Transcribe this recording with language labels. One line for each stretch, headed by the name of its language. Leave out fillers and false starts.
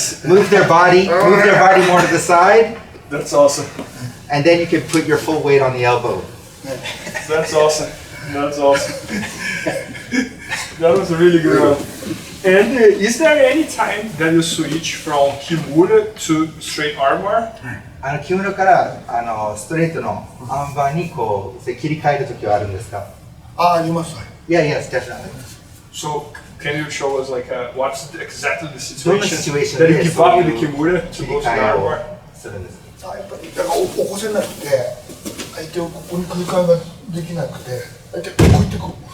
English: Move their body more to the side. That's awesome. And then you can put your full weight on the elbow. That's awesome. That's awesome. That was a really good one. And is there any time that you switch from Kimura to straight armbar?
Japanese: 木村からストレートのアンバーにこう切り替えるときはあるんですか？あります。
English: Yeah, yes, definitely. So can you show us like what's exactly the situation situation that you give up with the Kimura to go to the armbar?
Japanese: するんです。やっぱりだから起こせなくて、相手をここに空間ができなくて、相手こうやってこう。